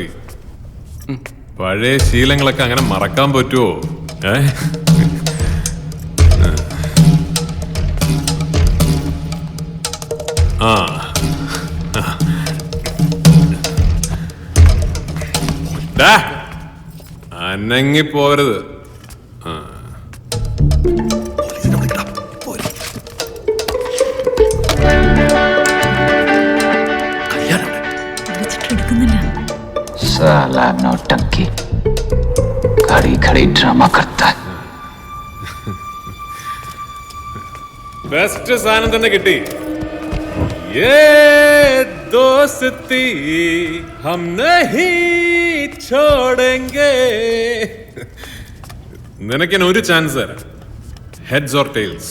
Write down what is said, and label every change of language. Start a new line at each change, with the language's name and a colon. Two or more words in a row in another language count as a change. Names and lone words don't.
Malayalam: പഴയ ശീലങ്ങളൊക്കെ അങ്ങനെ മറക്കാൻ പറ്റുമോ? ആ, അനങ്ങി പോരുത്.
Hindi: साला नौटंकी खड़ी खड़ी ड्रामा करता है.
Malayalam: ബെസ്റ്റ് സാധനം തന്നെ കിട്ടി.
Hindi: ये दोस्ती हम नहीं छोड़ेंगे.
Malayalam: നിനക്ക് ഞാൻ ഒരു ചാൻസ് തരാം.
English: heads or tails?